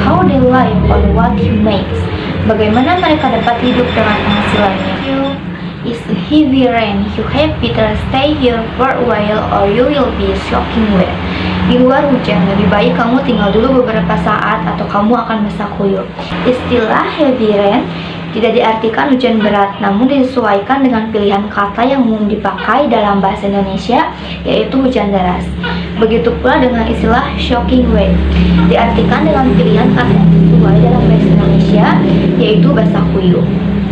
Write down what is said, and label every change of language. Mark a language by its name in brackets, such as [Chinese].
[English] How they live on what he makes. [Indonesian] Bagaimana mereka dapat hidup dengan penghasilannya. [English] 2. It's a heavy rain. You have better stay here for a while or you will be soaking wet. [Indonesian] Di luar hujan, lebih baik kamu tinggal dulu beberapa saat atau kamu akan basah kuyup. Istilah heavy rain tidak diartikan hujan berat, namun disesuaikan dengan pilihan kata yang umum dipakai dalam bahasa Indonesia, yaitu hujan deras. Begitu pula dengan istilah shocking wet, diartikan dengan pilihan kata yang sesuai dalam bahasa Indonesia, yaitu basah kuyup.